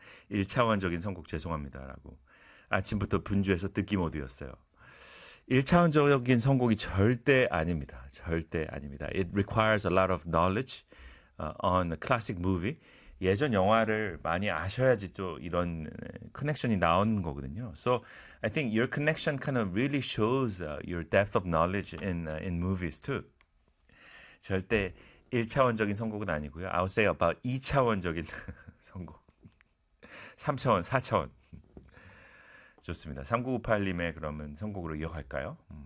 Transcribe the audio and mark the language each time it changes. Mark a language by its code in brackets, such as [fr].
[ko] 1차원적인 선곡 죄송합니다라고. 아침부터 분주해서 듣기 모드였어요. 1차원적인 선곡이 절대 아닙니다. 절대 아닙니다. [en] It requires a lot of knowledge on the classic movie. [ko] 예전 영화를 많이 아셔야지 또 이런 커넥션이 나오는 거거든요. [en] So I think your connection kind of really shows your depth of knowledge in movies too. [ko] 절대 1차원적인 선곡은 아니고요. [en] I would say about [ko] 2차원적인 선곡. 3차원, 4차원. 좋습니다. 3998님의 그러면 선곡으로 이어갈까요?